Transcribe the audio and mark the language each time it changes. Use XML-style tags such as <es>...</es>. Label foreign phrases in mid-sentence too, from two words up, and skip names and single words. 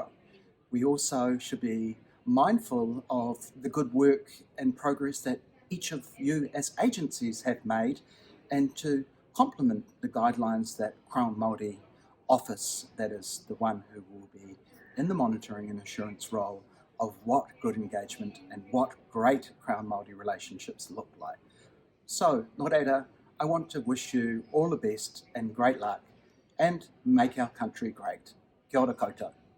<en>We also should be mindful of the good work and progress that each of you as agencies have made, and to complement the guidelines that Crown Māori Office, that is the one who will be in the monitoring and assurance role of what good engagement and what great Crown Māori relationships look like. So,</en> <mi>nō reira,</mi> <en>I want to wish you all the best and great luck, and make our country great.</en> <mi>Kia ora koutou.</mi>